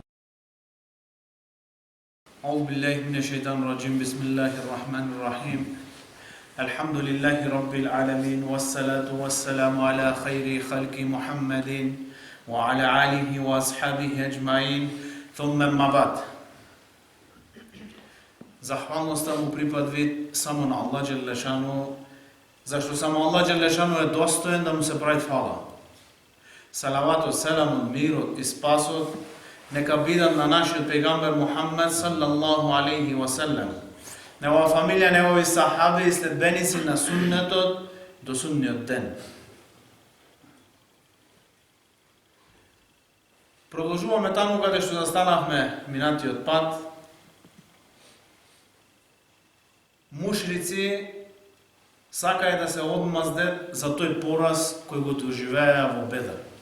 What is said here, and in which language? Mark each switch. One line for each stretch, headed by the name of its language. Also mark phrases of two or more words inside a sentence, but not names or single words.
Arabic: أعوذ بالله من الشيطان الرجيم. بسم الله الرحمن الرحيم. الحمد لله رب العالمين والصلاة والسلام على خير خلق محمد وعلى آله وأصحابه أجمعين ثم ما بعد.
Macedonian: Захвалноста му припаѓа само на Аллах Џелешану, зашто само Аллах Џелешану е достоен да му се прави хвала. Салават, селам, мир и спасот нека бидат на нашиот пегамбер Мухаммед
Arabic: صلى الله عليه وسلم,
Macedonian: негова фамилија, негови сахаби и следбеници на суннетот до судниот ден. Продолжуваме таму каде што застанавме минатиот пат. Мушрици сакаја да се одмаздет за тој пораз кој го доживеа во Бедр.